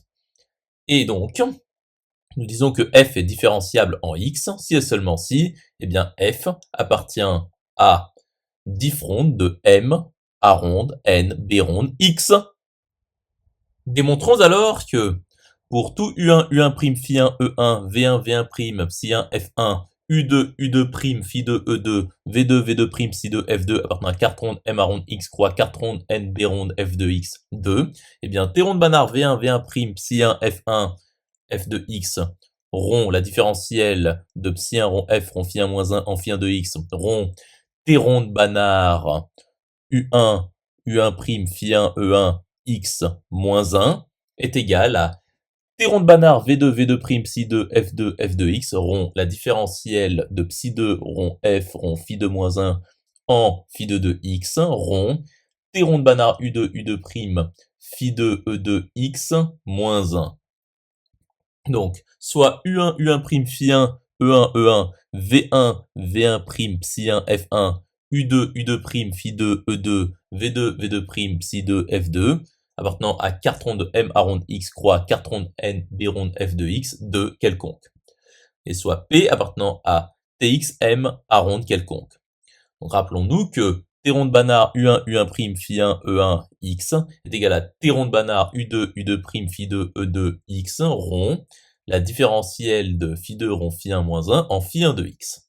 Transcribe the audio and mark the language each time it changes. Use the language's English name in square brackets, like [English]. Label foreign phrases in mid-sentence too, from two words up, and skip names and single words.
[French] Et donc, nous disons que f est différenciable en x, si et seulement si, eh bien f appartient à diff ronde de m, a ronde, n, b ronde, x. Démontrons alors que pour tout U1, U1', phi1, E1, V1, V1', psi1, F1, U2, U2', phi2, E2, V2, V2', psi2, F2 appartenant à carte ronde M A ronde X croix carte ronde N B ronde F2 X 2, eh bien T ronde banard V1, V1', psi1, F1, F2 X rond la différentielle de psi1 rond F rond phi1 moins 1 en phi1 de X rond T ronde banard U1, U1', phi1, E1, X moins 1 est égal à T rond de banard V2, V2', psi2, F2, F2X rond la différentielle de psi2 rond F rond phi2 moins 1 en phi2 de X rond T rond de banard U2, U2', phi2, E2X moins 1. Donc, soit U1, U1', phi1, E1, E1, V1, V1', psi1, F1, U2, U2', phi2, E2, V2, V2', psi2, F2, appartenant à carte ronde de M A ronde X croix carte ronde N B ronde F de X de quelconque. Et soit P appartenant à TX M A ronde quelconque. Donc rappelons-nous que T ronde banard U1, U1', phi1, E1, X est égal à T ronde banard U2, U2', phi2, E2, X rond la différentielle de phi2 rond phi1 moins 1 en phi1 de X.